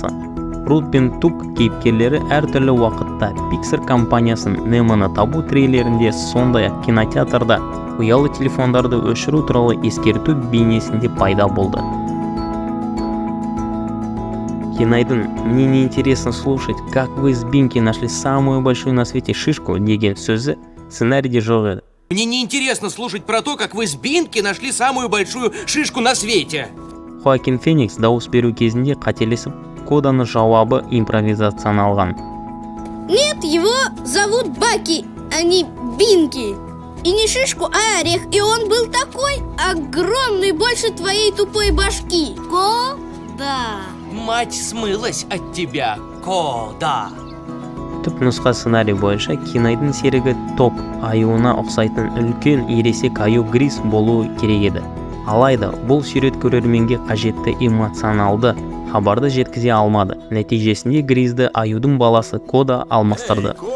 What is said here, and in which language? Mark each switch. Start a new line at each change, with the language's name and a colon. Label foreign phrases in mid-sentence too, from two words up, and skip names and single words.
Kazakh: Рут пен Тук кейіпкерлері әртүрлі уақытта Pixar компаниясының Немоны табу трейлерінде, сондай-ақ кинотеатрда ұялы телефондарды өшіру туралы ескерту бейнесінде пайда болды. Кинайдың
Russian: «Мне не интересно слушать, как вы с Бинки нашли самую большую на свете шишку»
Kazakh: деген сөзі сценарийде жоқ еді.
Russian: Мне не интересно слушать про то, как вы с Бинки нашли самую большую шишку на свете.
Kazakh: Хоакин Феникс дауыс беру кезінде қателесіп, коданы жауабы импровизацияланған.
Russian: Нет, его зовут Баки, а не Бинки. И не шишку, а орех. И он был такой огромный, больше твоей тупой башки. Кода. Мать смылась от тебя, Кода.
Kazakh: Түп нұсқа сценарий бойынша Кинайдың серігі топ аюына ұқсайтын үлкен ересек аю Гриз болуы керек еді. Алайда бұл сюжет көрерменге қажетті эмоционалды хабарды жеткізе алмады. Нәтижесінде Гризді аюдың баласы Кода алмастырды.